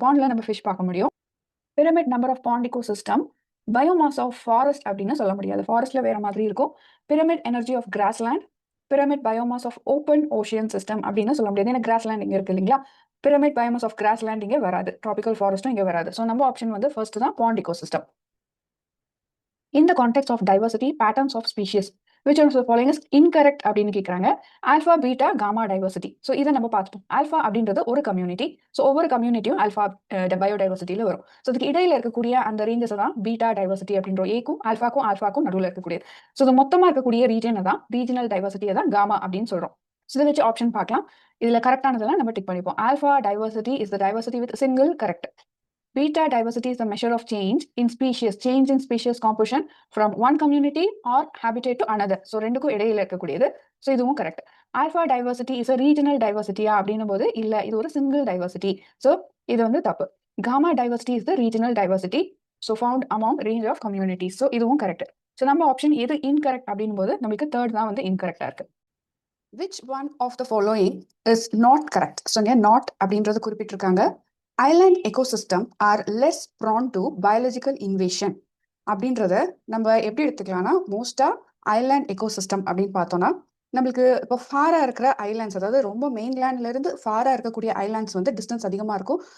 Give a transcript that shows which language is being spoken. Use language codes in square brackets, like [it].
[ta] பாண்ட்ல நம்ம ஃபிஷ் பார்க்க முடியும். Pyramid number of bond ecosystem, biomass of forest அப்படின்னு சொல்ல முடியாது, ஃபாரஸ்ட்ல வேற மாதிரி இருக்கும். Pyramid energy of grassland, pyramid biomass of open ocean system அப்படின்னு சொல்ல முடியாது. ஏன்னா கிராஸ்லேண்ட் இங்க இருக்கு இல்லைங்களா. பிரமிட் பயோமாஸ் ஆஃப் கிராஸ்லேண்ட் இங்கே வராது, ட்ராபிக்கல் ஃபாரஸ்ட்டும் இங்கே வராது. ஸோ நம்ம ஆப்ஷன் வந்து ஃபர்ஸ்ட் தான் bond ecosystem. [en] In the context of diversity patterns of species, which one of the following is incorrect [ta] அப்படின்னு கேட்குறாங்க. Alpha beta gamma diversity. So இதை நம்ம பார்த்துப்போம். ஆல்ஃபா அப்படின்றது ஒரு கம்யூனிட்டி. ஸோ ஒவ்வொரு கம்யூனிட்டியும் ஆல்ஃபா பயோடைவர்சிட்டியில் வரும். ஸோ அதுக்கு இடையில இருக்கக்கூடிய அந்த ரேஞ்சஸ் தான் பீட்டா டைவர்சிட்டி அப்படின்ற ஏக்கும் ஆல்ஃபாக்கும் நடுவில் இருக்கக்கூடியது. ஸோ இது மொத்தமாக இருக்கக்கூடிய ரீஜனை தான் ரீஜனல் டைவர்சிட்டியை தான் காமா அப்படின்னு சொல்றோம். ஸோ இதை வச்சு ஆப்ஷன் பார்க்கலாம். இதுல கரெக்டானதெல்லாம் நம்ம டிக் பண்ணிப்போம். Alpha diversity is the diversity with single correct. [en] Beta diversity is the measure of change in species composition from one community or habitat to another. [ta] So ரெண்டுக்கும் இடையில இருக்கக்கூடியது. ஸோ இதுவும் correct. Alpha diversity is regional டைவர்சிட்டியா அப்படின்னும் போது இல்ல, இது ஒரு single diversity. So இது வந்து தப்பு. Gamma diversity is the regional diversity, so found among range of communities. So இதுவும் கரெக்ட். ஸோ நம்ம ஆப்ஷன் எது இன்கரெக்ட் அப்படின்னும் போது நம்மளுக்கு தேர்ட் தான் வந்து இன்கரெக்டா இருக்கு. [en] Which one of the following is not correct? [ta] So இங்க நாட் அப்படின்றது குறிப்பிட்டிருக்காங்க. [en] Island ecosystem are less prone to biological invasion [ta] அப்படின்றத நம்ம எப்படி எடுத்துக்கலாம்னா, மோஸ்டா ஐலாண்ட் எக்கோசிஸ்டம் அப்படின்னு பார்த்தோம்னா நம்மளுக்கு இப்போ ஃபாரா இருக்கிற ஐலாண்ட்ஸ், அதாவது ரொம்ப மெயின்லேண்ட்ல இருந்து ஃபாரா இருக்கக்கூடிய ஐலாண்ட்ஸ் வந்து டிஸ்டன்ஸ் அதிகமா இருக்கும்.